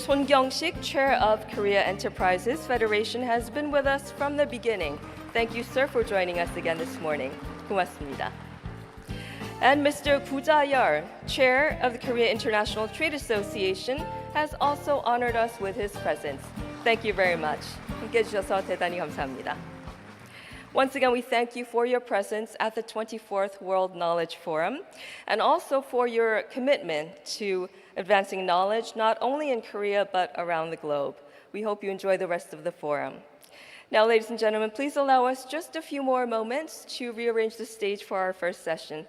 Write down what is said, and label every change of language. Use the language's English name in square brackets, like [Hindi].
[English] Son Kyung-sik, Chair of Korea Enterprises Federation, has been with us from the beginning. Thank you, sir, for joining us again this morning. [Korean] 고맙습니다. [English] And Mr. Gu Ja-yeol, Chair of the Korea International Trade Association, has also honored us with his presence. Thank you very much. [Korean] 함께해 주셔서 대단히 감사합니다. [English] Once again, we thank you for your presence at the 24th World Knowledge Forum, and also for your commitment to advancing knowledge not only in Korea but around the globe. We hope you enjoy the rest of the forum. Now, ladies and gentlemen, please allow us just a few more moments to rearrange the stage for our first session.